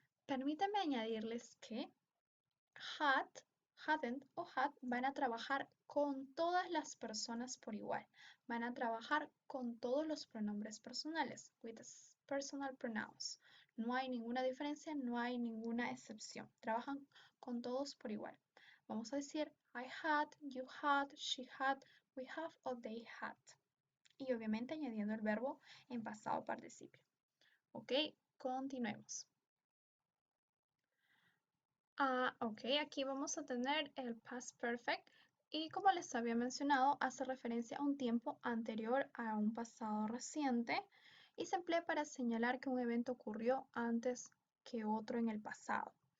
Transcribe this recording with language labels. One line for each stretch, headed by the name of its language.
Spanish: Permítanme añadirles que had, hadn't o had van a trabajar con todas las personas por igual. Van a trabajar con todos los pronombres personales,
English: with personal pronouns.
Spanish: No hay ninguna diferencia, no hay ninguna excepción. Trabajan con todos por igual. Vamos a decir
English: I had, you had, she had, we have o they had.
Spanish: Y obviamente añadiendo el verbo en pasado participio. Ok, continuemos. Ok, aquí vamos a tener el past perfect y como les había mencionado, hace referencia a un tiempo anterior a un pasado reciente y se emplea para señalar que un evento ocurrió antes que otro en el pasado.